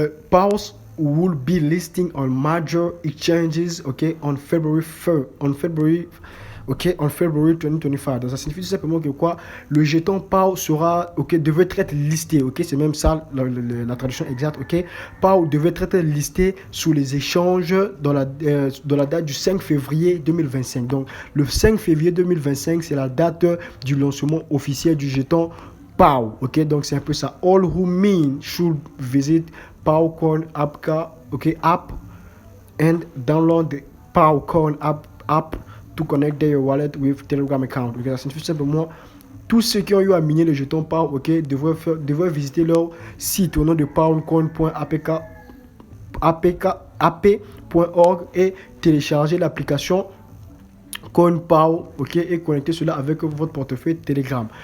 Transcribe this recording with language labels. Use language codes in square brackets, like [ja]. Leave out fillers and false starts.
[en] PAOs will be listing on major exchanges, okay, on February 1st, [fr] ok, en February 2025. Donc ça signifie tout simplement que quoi, le jeton PAO sera, ok, devait être listé, ok, c'est même ça la traduction exacte, ok. PAO devait être listé sous les échanges dans la date du 5 février 2025. Donc le 5 février 2025, c'est la date du lancement officiel du jeton PAO, ok. Donc c'est un peu ça. [en] All who mean should visit PAOcoin app, ok, app and download the PAOcoin app to connect their wallet with Telegram account. [fr] Okay, ça signifie simplement tous ceux qui ont eu à miner le jeton PAO, ok, devraient visiter leur site au nom de paocoin.apk.org et télécharger l'application CoinPAO, ok, et connecter cela avec votre portefeuille Telegram.